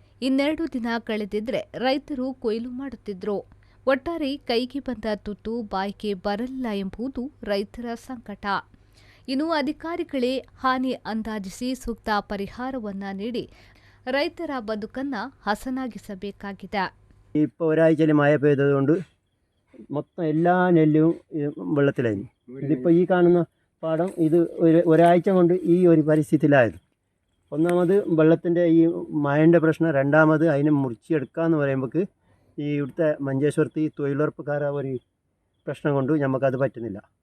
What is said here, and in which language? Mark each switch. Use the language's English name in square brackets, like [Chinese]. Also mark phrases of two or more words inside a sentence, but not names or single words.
[Kannada] 2 ದಿನ ಕಳೆದಿದ್ರೆ ರೈತರು ಕೊಯ್ಲು ಮಾಡುತ್ತಿದ್ರು. ಒಟ್ಟಾರೆ ಕೈಗೆ ಬಂದ ತುತ್ತು ಬಾಯಿಗೆ ಬರಲಿಲ್ಲ ಎಂಬುದು ರೈತರ ಸಂಕಟ. ಇನ್ನು ಅಧಿಕಾರಿಗಳೇ ಹಾನಿ ಅಂದಾಜಿಸಿ ಸೂಕ್ತ ಪರಿಹಾರವನ್ನ ನೀಡಿ ರೈತರ ಬದುಕನ್ನ ಹಸನಾಗಿಸಬೇಕಾಗಿದೆ. [Malayalam] ഇപ്പോൾ ഒരാഴ്ചയിൽ മഴ പെയ്തതുകൊണ്ട് മൊത്തം എല്ലാ നെല്ലും വെള്ളത്തിലായിരുന്നു. ഇതിപ്പോൾ ഈ കാണുന്ന പാടം ഇത് ഒരാഴ്ച കൊണ്ട് ഈ ഒരു പരിസ്ഥിതിയിലായത്. ഒന്നാമത് വെള്ളത്തിൻ്റെ ഈ മഴൻ്റെ പ്രശ്നം, രണ്ടാമത് അതിനെ മുറിച്ചെടുക്കുക എന്ന് പറയുമ്പോൾ ഈ ഇവിടുത്തെ മഞ്ചേശ്വരത്ത് ഈ തൊഴിലുറപ്പുകാര ഒരു പ്രശ്നം കൊണ്ട് നമുക്കത് പറ്റുന്നില്ല.